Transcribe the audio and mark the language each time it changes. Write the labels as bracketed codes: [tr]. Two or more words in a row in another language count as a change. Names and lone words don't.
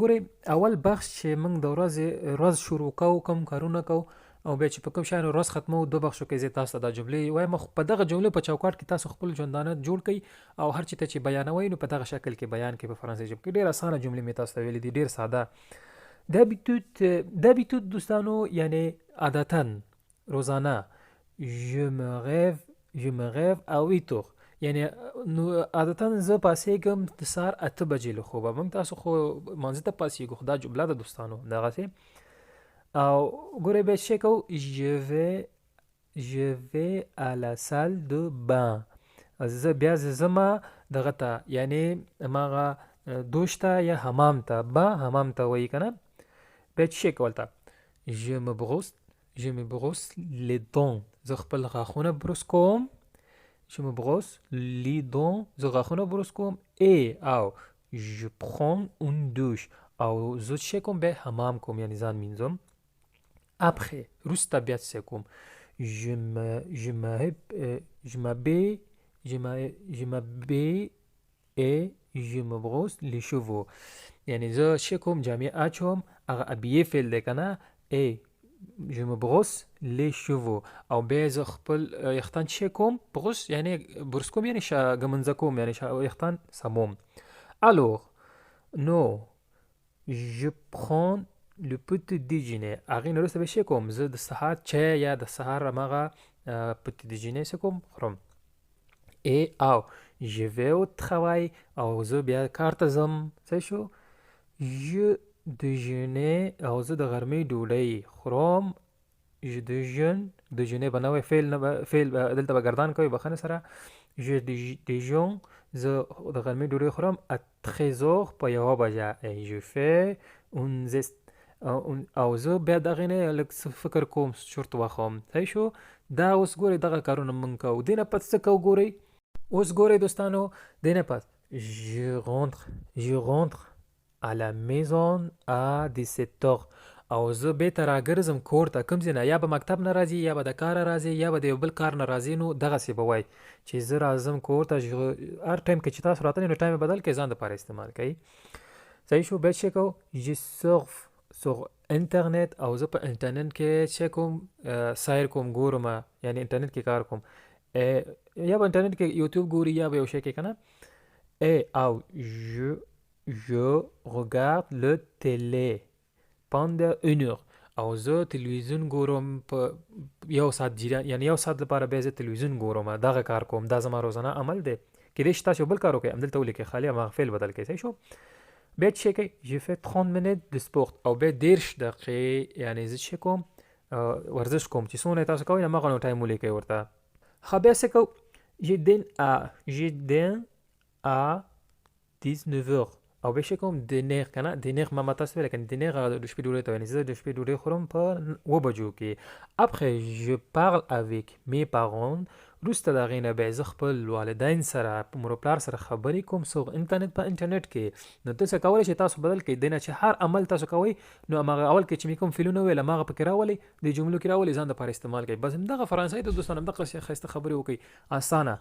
[ps] ګورئ اول بخش چې موږ د ورځ شروع کوو، کوم کارونه کوو، او بیا چې په کوم شیانو ورځ ختمو، دوه بخشو کې زه تاسو ته دا جملې وایم. په دغه جملې په چوکاټ کې تاسو خپل ژوندانه جوړ کړئ او هر چېرته چې بیانوئ نو په دغه شکل کې بیان کړئ په فرانسوي ژبه کې. ډېر اسانه جملې مې تاسو ته ویلې دي، ډېر ساده. d'habitude دوستانو یعنی عادتاً، روزانه. [fr] je me rêve à 8 heures [ps] یعنی عادتاً زه پاسېږم د سهار 8 بجې له خوبه. موږ تاسو خو مانځه ته پاسېږو، خو دا جمله ده دوستانو دغسې. او ګورئ بیا چې کوو، [fr] je vais à la salle de bain. [ps] زه بیا ځمه دغه ته، یعنی هماغه دوش ته یا حمام ته. حمام ته وایي که نه. بیا چې کول ته، [fr] je me brosse les dents. [ps] زه خپل غاښونه بروس کوم. [fr] je me brosse les dents. [ps] زه غاښونه بروس کوم. او [fr] je prends une douche. [ps] او زه چې کوم بیا حمام کوم، یعنی ځان مینځم. après وروسته بیا څه کوم، [fr] je m'habille et je me brosse les cheveux. [ps] یعنی زه څه کوم، جامې اچوم. هغه ابیې فعل دی که نه. [fr] je me brosse les cheveux. [ps] او بیا زه خپل یختان څه کوم، بروس یعنی بروس کوم، یعنی ږمنځه کوم، یعنی یختان سموم. [fr] alors نو je prends le petit déjeuner. [ps] هغې نه وروسته به څه کوم، زه د سهار چای یا د سهار هماغه [fr] petit déjeuner [ps] څه کوم، خورم. [fr] او je vais au travail. [ps] او زه بیا کار ته ځم. صحیح شو؟ [fr] je déjeuner. [ps] او زه د غرمې ډوډۍ خورم. [fr] je déjeuner [ps] به نه وایي، فعل دلته به ګردان کوي، بخښنه سره. [fr] je déjeune. [ps] زه د غرمې ډوډۍ خورم [fr] à 13 heures [ps] په 1 بجه. [fr] je fais une sieste. [ps] او زه بیا دغې نه لږ فکر کوم، چرت وهم. صحیح شو؟ دا اوس ګورئ دغه کارونه موږ کوو. دې نه پس څه کوو ګورئ. اوس ګورئ دوستانو، دې نه پس [fr] je rentre à la maison à 17 heures. [ps] او زه بېرته راګرځم کور ته. کوم ځای نه، یا به مکتب نه راځي، یا به د کاره راځي، یا به د یو بل کار نه راځي. نو دغسې به وایي چې زه راځم کور ته. هر ټایم کې چې تاسو راتلئ نو ټایم بدل کړئ، ځان دپاره استعمال کوئ. صحیح شو؟ بیا څه کوو، [fr] je surfe sur انټرنیټ. [ps] او زه په انټرنیټ کې څه کوم، سیر کوم، ګورم، یعنی انټرنیټ کې کار کوم. یا به انټرنیټ کې یوټیوب ګوري، یا به یو شی کې که نه. [fr] او je regarde le télé pendant 1 heure. [ps] او زه تلویزیون ګورم په 1 ساعت جریان، یعنی 1 ساعت لپاره بیا زه تلویزیون ګورم، دغه کار کوم. دا زما روزانه عمل دی. کېدای شي تاسو یو بل کار وکړئ، همدلته ولیکئ، خالي هماغه فعل بدل کړئ. صحیح شو؟ بیا څه کوئ، [fr] je fais 30 minutes de sport. [ps] او بیا 30 دقیقې یعنی زه څه کوم، ورزش کوم. چې څونه تاسو کوئ هماغه نو ټایم ولیکئ ورته. ښه بیا څه کوو، [fr] je dîne à 19 heures. [ps] او بیا څه کوم، دینر که نه. دینر ما تاسو ویل کنه، دینر د شپې ډوډۍ ته وایي. زه د شپې ډوډۍ خورم په 2 بجو کې. [fr] après je parle avec mes parents. [ps] وروسته د هغې نه بیا زه خپل والدین سره، په مور و پلار سره خبرې کوم. په انټرنیټ کې. نو ته څه کولی شئ، تاسو بدل کړئ. دې نه چې هر عمل تاسو کوئ نو هماغه اول کې چې مې کوم فعلونه ویل هماغه پکې راولئ، دې جملو کې راولئ، ځان دپاره استعمال کړئ. بس همدغه فرانسوي ته دوستانو همدغسې ښایسته خبرې وکړئ، اسانه.